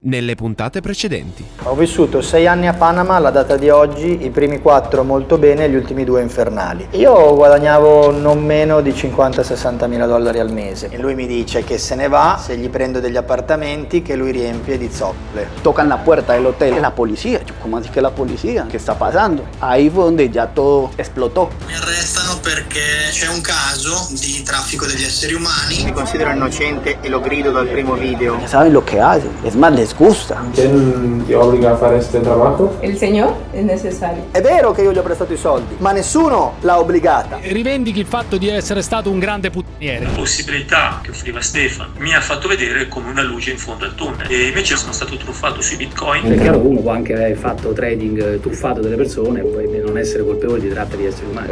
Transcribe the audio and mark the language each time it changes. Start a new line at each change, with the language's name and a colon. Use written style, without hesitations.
Italian: nelle puntate precedenti. Ho vissuto 6 anni a Panama alla data di oggi, i primi 4 molto bene e gli ultimi 2 infernali. Io guadagnavo non meno di 50-60 mila dollari al mese e lui mi dice che se ne va se gli prendo degli appartamenti che lui riempie di zoccole.
Spanish: Tocan la puerta del hotel y la policía. ¿Cómo así que la policía? ¿Qué está pasando? Ahí fue donde ya todo explotó.
Italian: Mi arrestano perché c'è un caso di traffico degli esseri umani. Mi considero innocente e lo grido dal primo video.
Spanish: Ya saben lo que hacen. Es más, les gusta. ¿Quién te obliga a hacer este trabajo? El Señor es necesario.
Italian: È vero che io gli ho prestato i soldi, ma nessuno l'ha obbligata. Rivendichi il fatto di essere stato un grande puttaniere. La possibilità che offriva Stefano mi ha fatto vedere come una luce in fondo al tunnel e invece sono stato truffato sui bitcoin. È chiaro che uno può anche aver fatto trading truffato delle persone e poi non essere colpevole di tratta di esseri umani.